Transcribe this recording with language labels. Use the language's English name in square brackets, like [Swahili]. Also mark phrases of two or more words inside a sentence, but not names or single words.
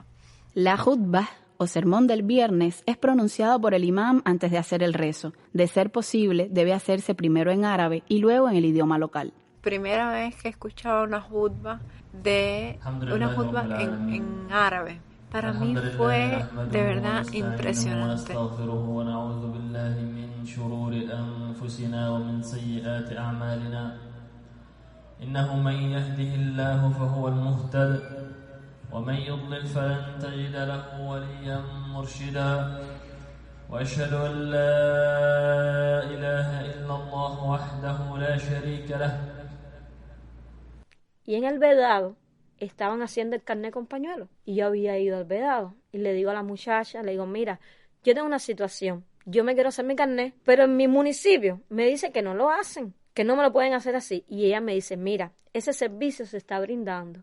[Spanish] La jutba, o sermón del viernes, es pronunciado por el imam antes de hacer el rezo. De ser posible, debe hacerse primero en árabe y luego en el idioma local. Primera vez que escuchaba una jutba en árabe. Para mí fue de verdad impresionante. [Arabic] إنه من يهده الله فهو المهتد ومن يضلل فلن تجد له وليا مرشدا وأشهد أن لا إله إلا الله وحده لا شريك له. [Spanish] Y en el vedado estaban haciendo el carnet con pañuelo. Y yo había ido al vedado. Y le digo a la muchacha, le digo, mira, yo tengo una situación. Yo me quiero hacer mi carnet, pero en mi municipio me dice que no lo hacen, que no me lo pueden hacer así. Y ella me dice, mira, ese servicio se está brindando.